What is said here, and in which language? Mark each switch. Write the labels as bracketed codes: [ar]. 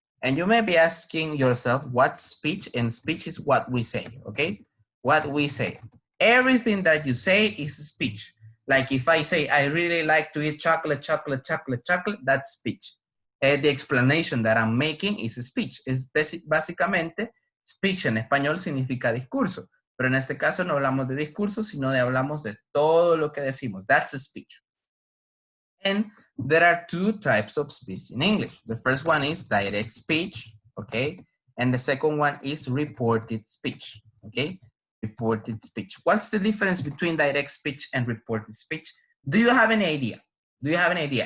[en] And you may be asking yourself, what's speech? And speech is what we say, okay? What we say. Everything that you say is speech. Like if I say, I really like to eat chocolate, chocolate, chocolate, chocolate, that's speech. The explanation that I'm making is speech. [es] Es básicamente, speech en español significa discurso. Pero en este caso no hablamos de discurso, sino de hablamos de todo lo que decimos. [en] That's a speech. And there are 2 types of speech in English. The first one is direct speech, okay? And the second one is reported speech, okay? Reported speech. What's the difference between direct speech and reported speech? Do you have any idea? Do you have any idea?